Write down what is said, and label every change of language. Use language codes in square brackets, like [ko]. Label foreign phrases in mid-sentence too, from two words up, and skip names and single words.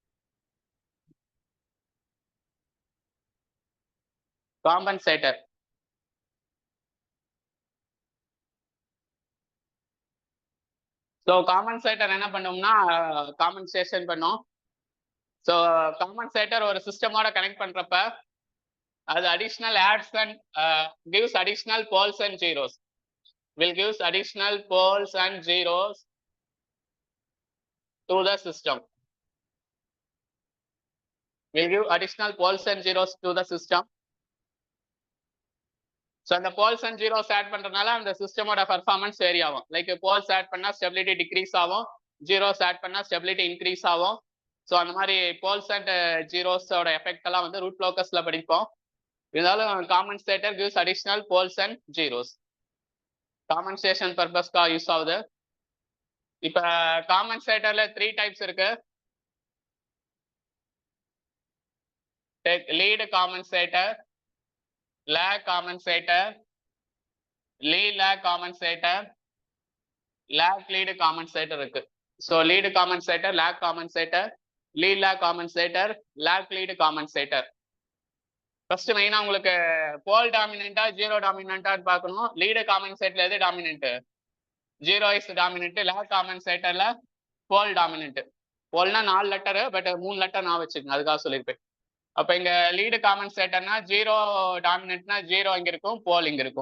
[en] compensator so compensator என்ன பண்ணோம்னா காம்பன்சேஷன் பண்ணோம். so compensator [ta] ஒரு சிஸ்டமோட கனெக்ட் பண்றப்ப அது [en] additional adds and gives additional poles and zeros. Will gives additional poles and zeros to the system. Will give additional poles and zeros to the system. [ta] ஸோ அந்த [en] poles and zeros add [ta] பண்றதுனால அந்த சிஸ்டமோட [en] performance vary [ta] ஆகும். [en] like poles add [ta] பண்ணா [en] stability decrease [ta] ஆகும், [en] zeros add [ta] பண்ணா [en] stability increase [ta] ஆகும். ஸோ அந்த மாதிரி [en] poles and zeros effect [ta] எல்லாம் வந்து [en] root locus [ta] படிப்போம். [en] இருந்தாலும் compensator gives additional poles and zeros. compensation purpose use [ta] ஆகுது. இப்ப [en] compensator 3 types [ta] இருக்கு. [en] lead compensator, lag compensator, lead lag compensator, lag lead compensator இருக்கு. so lead compensator, lag compensator, lead lag compensator, lag lead compensator. first mainly [ta] உங்களுக்கு [en] pole dominant zero dominant [ta] பார்க்கணும். [en] lead compensator எது dominant? zero is dominant. lag compensator pole dominant. [ta] போல்னா 4 [en] letter, but [ta] 3 லெட்டர் நான் வச்சுக்கோங்க, அதுக்காக சொல்லியிருப்பேன். அப்ப இங்க [en] lead compensator zero dominant zero [ta] இங்க இருக்கும், போல் இங்க இருக்கும்.